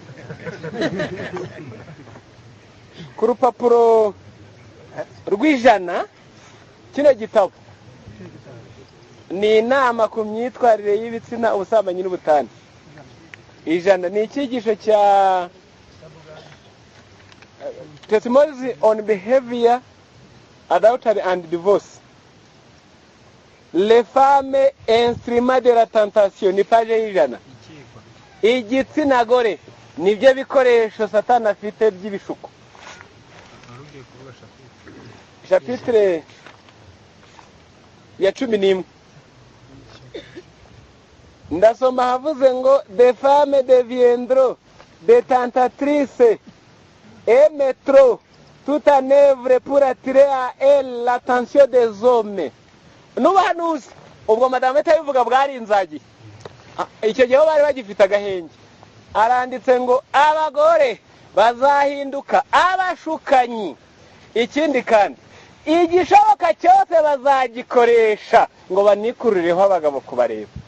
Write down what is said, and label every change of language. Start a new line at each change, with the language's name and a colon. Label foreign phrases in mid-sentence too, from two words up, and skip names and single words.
Kinyarwanda: Ku rupapuro rw'ijana kino gitabo ni inama ku myitwarire y'ibitsina, ubusambanyi n'ubutane. Ijana ni icyigisho cya Testimonies on Behavior, Adultery and Divorce.
French: Les femmes instruments de la tentation,
Kinyarwanda: ni page y'ijana. Igitsina gore nibyo bikoresho Satani afite by'ibishuko. Chapitre ya 11 ndasoma havuze ngo
French: des femmes deviendront des tentatrices et mettront tout en œuvre pour attirer à elles l'attention des hommes.
Kinyarwanda: N'ubahanuzi ubwo madame itabivuga bwari inzagi icyo gihe bari bagifite agahenge aranditse ngo abagore bazahinduka abashukanyi ikindi kandi igishoboka cyose bazagikoresha ngo banikurireho abagabo kubareba.